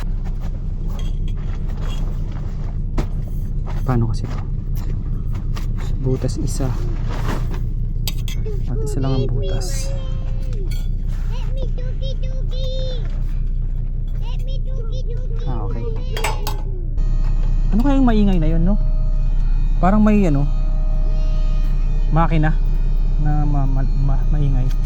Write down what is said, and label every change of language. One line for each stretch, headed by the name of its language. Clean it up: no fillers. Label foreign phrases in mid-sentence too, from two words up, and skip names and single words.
Filipino: Paano kasi ito? Butas isa. At isa lang ang butas.
English: Let me doogie. Let me doogie.
Filipino: Ah, okay. Ano kayang maingay na yun, no? Parang may ano, makina na maingay.